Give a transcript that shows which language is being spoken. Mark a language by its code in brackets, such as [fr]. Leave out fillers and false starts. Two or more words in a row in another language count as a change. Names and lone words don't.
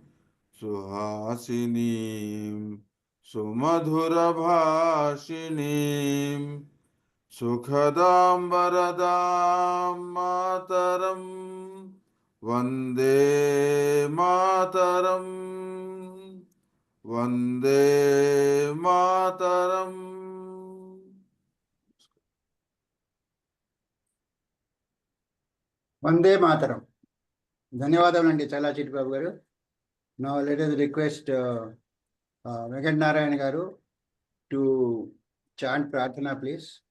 [sa] सुहासिनीं सुमधुरभाषिणीं सुखदां वरदां मातरम् वन्दे मातरम् वन्दे मातरम्. वन्दे मातरम्. [te] ధన్యవాదాలండి చాలా చిట్టిబాబు గారు. [en] Now let us request Venkata Narayana garu to chant Prarthana, please.